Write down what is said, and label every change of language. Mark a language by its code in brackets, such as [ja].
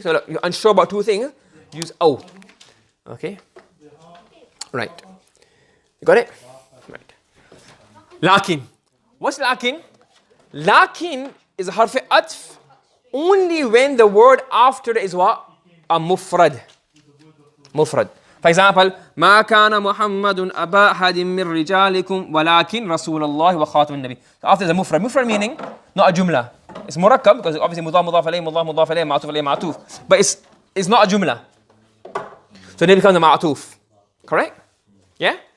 [en] So you're unsure about two things, use oh. Okay? Right. You got it? Right. Lakin. What's lakin? Lakin is a harf atf only when the word after it is what? A mufrad. Mufrad. For example, [ar] ما كان محمد أبا أحد من رجالكم ولكن رسول الله وخاتم النبي. [en] So after the mufrad. Mufrad meaning not a jumla. It's murakkab because obviously mudaf mudaf alayhi mudaf alayhi ma'tuf alayhi ma'tuf. But it's not a jumla. So then it becomes a ma'tuf. Correct? Yeah?